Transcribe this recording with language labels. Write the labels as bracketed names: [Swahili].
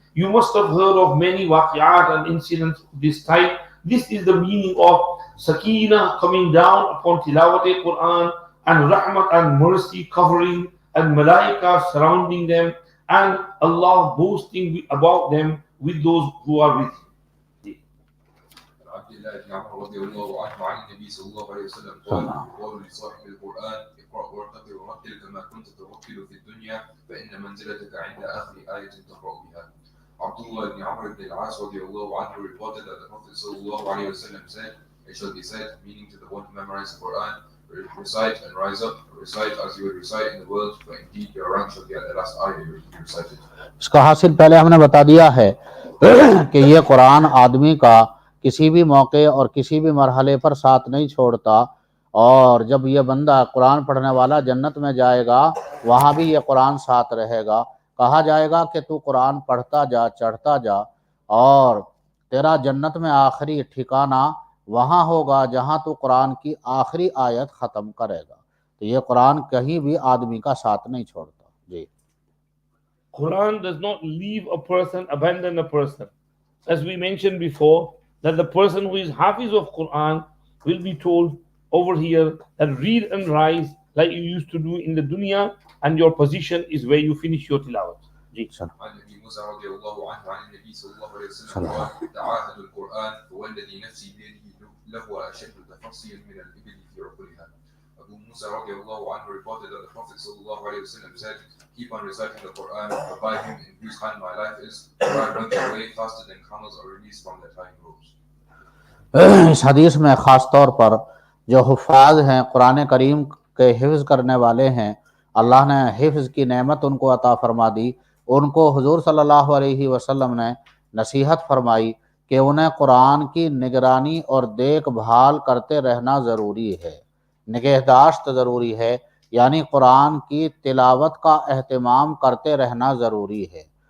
[English] You must have heard of many waqi'at and incidents of this type. This is the meaning of Sakina coming down upon Tilawat Quran, and Rahmat and mercy covering, and Malaika surrounding them, and Allah boasting about them with those who are with him. [Arabic] عبد الله بن عمرو رضي الله عنه عن النبي صلى الله عليه وسلم قال: قالوا لصاحب القرآن اقرأ وارتقي ورتل كما كنت ترتل في الدنيا فإن منزلتك عند آخر آية تقرأ بها. [English] Abdul ibn Amr ibn al-As radiallahu anhu reported that the Prophet sallallahu alayhi wa sallam said, "It shall be said, meaning to the one who memorizes the Quran, recite and rise up, recite as you would recite in the world, for indeed your rank shall be at the last ayah you recited." [Urdu] اس کا حاصل پہلے ہم نے بتا دیا ہے کہ یہ قرآن آدمی کا کسی بھی موقع اور کسی بھی مرحلے پر ساتھ نہیں چھوڑتا، اور جب یہ بندہ قرآن پڑھنے والا جنت میں جائے گا وہاں بھی یہ قرآن ساتھ رہے گا۔ کہا جائے گا کہ تو قرآن پڑھتا جا، چڑھتا جا، اور تیرا جنت میں آخری ٹھکانہ وہاں ہوگا جہاں تو قرآن کی آخری آیت ختم کرے گا۔ تو یہ قرآن کہیں بھی آدمی کا ساتھ نہیں چھوڑتا۔ جی [English] Quran does not leave a person, abandon a person. As we mentioned before, that the person who is Hafiz of Quran will be told over here that read and rise like you used to do in the dunya, and your position is where you finish your tilawat. [Arabic] عن ابي موسى رضي الله عنه عن النبي صلى الله عليه وسلم قال: تعاهدوا القرآن فوالذي نفسي بيده له أشد تفصيلا من الإبل في عقولها. [English] Abu Musa radiallahu anhu reported that the Prophet sallallahu alayhi wa sallam said, "Keep on reciting the Quran, for by him in whose hand my life is, Quran runs away faster than camels are released from their tying ropes." [Urdu] اس حدیث میں خاص طور پر جو حفاظ ہیں، قرآن کریم کے حفظ کرنے والے ہیں، اللہ نے حفظ کی نعمت ان کو عطا فرما دی، ان کو حضور صلی اللہ علیہ وسلم نے نصیحت فرمائی کہ انہیں قرآن کی نگرانی اور دیکھ بھال کرتے رہنا ضروری ہے، نگہداشت ضروری ہے، یعنی قرآن کی تلاوت کا اہتمام کرتے رہنا ضروری ہے۔